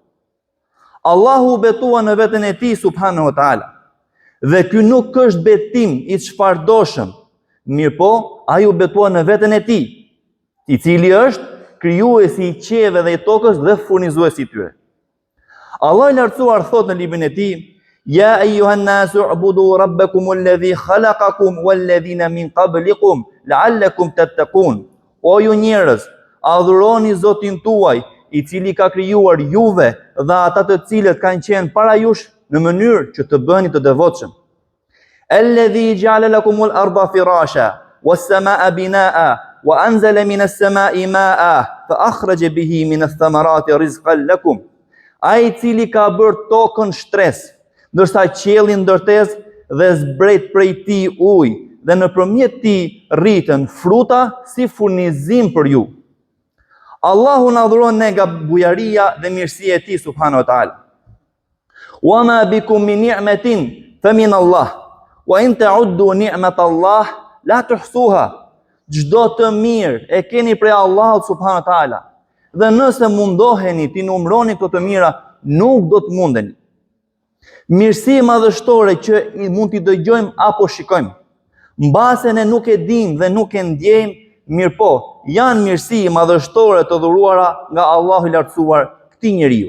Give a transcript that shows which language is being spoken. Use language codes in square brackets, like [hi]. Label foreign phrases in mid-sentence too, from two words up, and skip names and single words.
[sq] Allahu betua në veten e Tij [ar] سبحانه وتعالى. [sq] Dhe ky nuk është betim i çfarëdoshëm, mirë po, ai u betua në veten e Tij, i cili është krijuesi i qielleve dhe i tokës dhe furnizuesi i tyre. Allah i lartësuar thot në librin e Tij: [ar] "يا أيها الناس اعبدوا ربكم الذي خلقكم والذين من قبلكم لعلكم تتقون." [sq] O ju njerëz, adhuroni Zotin tuaj, i cili ka krijuar juve dhe ata të cilët kanë qenë para jush në mënyrë që të bëheni të devotshëm. [ar] الذي جعل لكم الأرض فراشا والسماء بناء وأنزل من السماء ماء فأخرج به من الثمرات رزقا لكم. [sq] Ai i cili ka bërë tokën shtres, ndërsa qiellin ndërtes dhe zbret prej tij ujë dhe nëpërmjet tij rritën fruta si furnizim për ju. Allahu na dhuron ne nga bujaria dhe mirësia e Tij [ar] سبحانه وتعالى. وما بكم من نعمة فمن الله وإن تعدوا نعمة الله لا تحصوها. [sq] Çdo të mirë e keni prej Allahut [ar] سبحانه وتعالى. [sq] Dhe nëse mundoheni ti numëroni këto të mira, nuk do të mundeni. Mirësi madhështore që mund t'i dëgjojmë apo shikojmë, mbase ne nuk e dim dhe nuk e ndjejmë, mirë po, janë mirësi madhështore të dhuruara nga Allahu i lartësuar këtij njeriu.